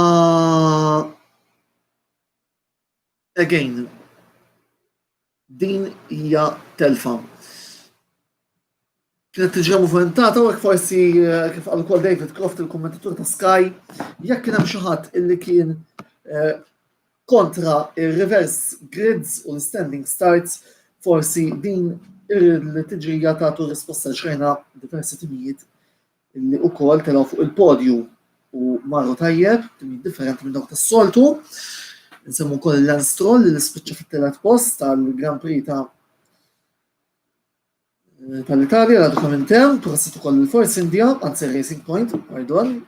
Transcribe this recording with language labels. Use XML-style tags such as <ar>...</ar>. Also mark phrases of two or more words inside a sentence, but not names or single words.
<mt>Imma again, din hija telfa. Kienet tiġi movimentata u forsi kif qal ukoll David Croft il-kommentatur ta' Sky, jekk kien hemm xi ħadd illi kien kontra ir-</mt> <en>reverse grids</en> <mt>u l-</mt> <en>standing starts,</en> <mt>forsi din il-tiġrija tagħtu risposta xejna diversi timijiet illi wkoll telgħu fuq il-podju u marru tajjeb, timijiet differenti minn dawk tas-soltu. Nsemmu wkoll il-Lance Stroll li spiċċa fit-tielet post tal-Grand Prix tal-Italja għadu komintem, prosit ukoll il-Force India, anzi Racing Point, pardon.</mt>